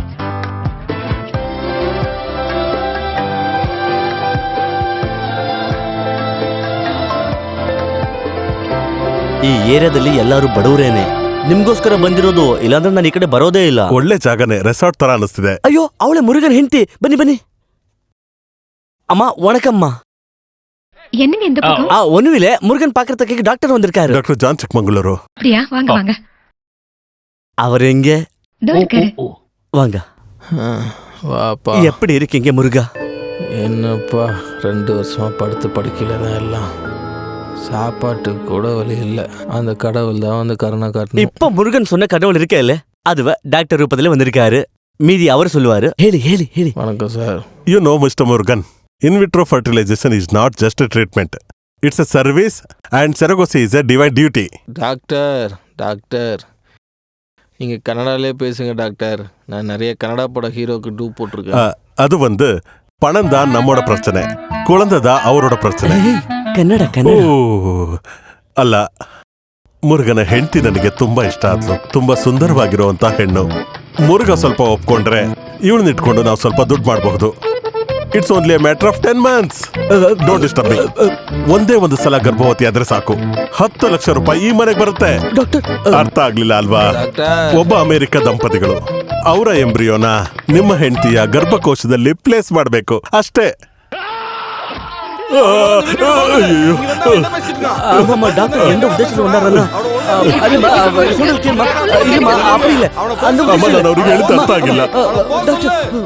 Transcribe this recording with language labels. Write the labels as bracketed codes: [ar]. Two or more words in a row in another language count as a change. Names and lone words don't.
[kn] ಈ ಏರಿಯಾದಲ್ಲಿ ಎಲ್ಲರೂ ಬಡವರೇನೆ. ನಿಮ್ಗೋಸ್ಕರ ಬಂದಿರೋದು, ಇಲ್ಲಾಂದ್ರೆ ನಾನು ಈ ಕಡೆ ಬರೋದೇ ಇಲ್ಲ. ಒಳ್ಳೆ ಜಾಗನೇ, ರೆಸಾರ್ಟ್ ತರ ಅನಿಸ್ತಿದೆ. ಅಯ್ಯೋ, ಅವಳೆ ಮುರುಗನ್ ಹೆಂಡತಿ. ಬನ್ನಿ ಬನ್ನಿ. ಅಮ್ಮ ವಣಕಮ್ಮ. [ta] என்னங்க இந்த பக்கம்? ஒண்ணுவில முருகன் பாக்குறதுக்கு டாக்டர் வந்திருக்காரு. டாக்டர் ஜான் சிக்மங்களூரு. அப்படியா? வாங்க வாங்க. அவர் எங்க? இதோ இருக்காரு. வாங்க. வாப்பா. எப்படி இருக்கீங்க முருகா? என்னப்பா 2 வருஷமா படுத்து படுக்கையில தான் எல்லாம். சாப்பாட்டுக்கு கூட வழி இல்லை. அந்த கடவுள் தான் வந்து கருணை காட்டணும். இப்ப முருகன் சொன்ன கடவுள் இருக்கே இல்ல, அதுவ டாக்டர் ரூபத்துல வந்திருக்காரு. மீதி அவர் சொல்லுவாரு. [kn] ಹೇಳಿ ಹೇಳಿ ಹೇಳಿ. [ta] வணக்கம் சார். [en] You know, Mr. Murugan, in vitro fertilization is not just a treatment. It's a service and surrogacy is a divine duty. [ta] டாக்டர் நீங்கள் கன்னடாலே பேசுங்க டாக்டர். நான் நிறைய கன்னடா பட ஹீரோக்கு டூப் போட்டிருக்கேன். அது வந்து பணம் தான் நம்மோட பிரச்சனை, குழந்தை தான் அவரோட பிரச்சனை. [kn] ಕನ್ನಡ ಕನ್ನಡ. ಅಲ್ಲ, ಮುರುಗನ ಹೆಂಡತಿ ನನಗೆ ತುಂಬಾ ಇಷ್ಟ ಆದ್ಲು. ತುಂಬಾ ಸುಂದರವಾಗಿರುವಂತ ಹೆಣ್ಣು. ಮುರುಗ ಸ್ವಲ್ಪ ಒಪ್ಕೊಂಡ್ರೆ ಇವಳನ್ನ ಇಟ್ಕೊಂಡು ನಾವು ಸ್ವಲ್ಪ ದುಡ್ಡು ಮಾಡಬಹುದು. [en] It's only a matter of 10 months. Don't disturb me. [kn] ಒಂದೇ ಒಂದು ಸಲ ಗರ್ಭವತಿ ಆದ್ರೆ ಸಾಕು, 10 ಲಕ್ಷ ರೂಪಾಯಿ ಈ ಮನೆಗೆ ಬರುತ್ತೆ. ಡಾಕ್ಟರ್, ಅರ್ಥ ಆಗ್ಲಿಲ್ಲ ಅಲ್ವಾ? [ta] டாக்டர் [kn] ಒಬ್ಬ ಅಮೆರಿಕ ದಂಪತಿಗಳು ಅವರ ಎಂಬ್ರಿಯೋನ ನಿಮ್ಮ ಹೆಂಡತಿಯ ಗರ್ಭಕೋಶದಲ್ಲಿ ಪ್ಲೇಸ್ ಮಾಡಬೇಕು ಅಷ್ಟೇ. [ta] ஆமாம்மா, டாக்டர் எந்த உದ್ದೇசத்துல வந்தாரன்னா [kn] ಅಮ್ಮ, ನಾನು ಅವ್ರಿಗೆ ಹೇಳಿದ ಅರ್ಥ ಆಗಿಲ್ಲ. [ta] டாக்டர்